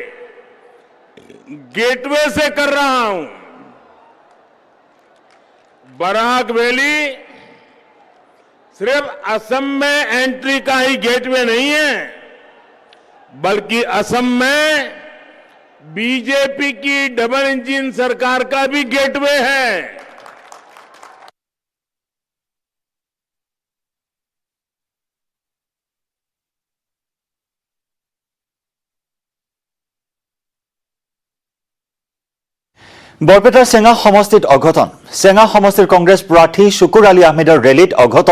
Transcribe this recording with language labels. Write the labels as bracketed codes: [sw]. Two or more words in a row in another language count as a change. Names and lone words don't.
[hi] गेटवे से कर रहा हूं बराक वैली सिर्फ असम में एंट्री का ही गेटवे नहीं है बल्कि असम में बीजेपी की [en] double engine [hi] सरकार का भी गेटवे है [as] বৰপেটাৰ চেঙা সমষ্টিত অঘটন চেঙা সমষ্টিৰ কংগ্ৰেছ প্ৰাৰ্থী শুকুৰ আলী আহমেদৰ ৰেলীত অঘটন